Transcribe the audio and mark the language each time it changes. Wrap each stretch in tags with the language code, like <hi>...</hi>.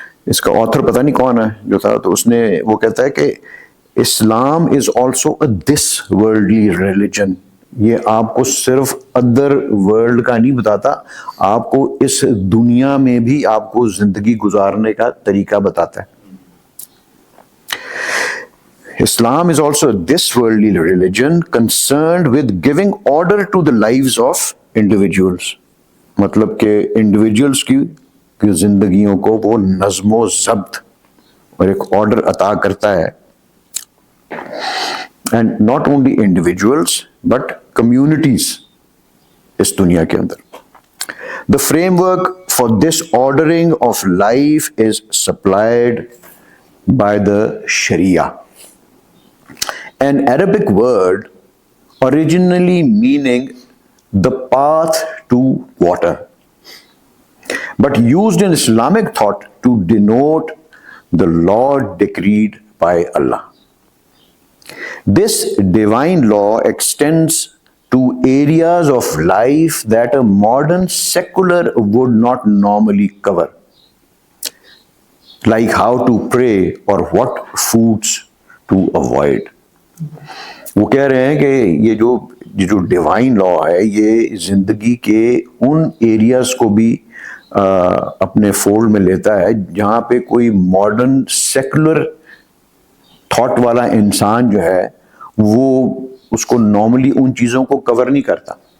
<ur>اس کا آتھر پتہ نہیں کون ہے جو تھا، تو اس نے وہ کہتا ہے کہ</ur> <en>Islam is also a this worldly religion.</en> <ur>یہ آپ کو صرف ادر ورلڈ کا نہیں بتاتا، آپ کو اس دنیا میں بھی آپ کو زندگی گزارنے کا طریقہ بتاتا ہے.</ur> <en>Islam is also this worldly religion concerned with giving order to the lives of individuals.</en> <ur>مطلب کہ انڈیویجولس کی زندگیوں کو وہ نظم و ضبط اور ایک آرڈر عطا کرتا ہے.</ur> <en>And not only individuals but communities</en> <ur>اس دنیا کے اندر.</ur> <en>The framework for this ordering of life is supplied by the Sharia, an Arabic word originally meaning the path to water, but used in Islamic thought to denote the law decreed by Allah. This divine law extends to areas of life that a modern secular would not normally cover, like how to pray or what foods to avoid.</en> <ur>وہ کہہ رہے ہیں کہ یہ جو divine لا ہے یہ زندگی کے ان ایریاز کو بھی اپنے فولڈ میں لیتا ہے جہاں پہ کوئی ماڈرن سیکولر تھاٹ والا انسان جو ہے وہ اس کو نارملی ان چیزوں کو کور نہیں کرتا.</ur>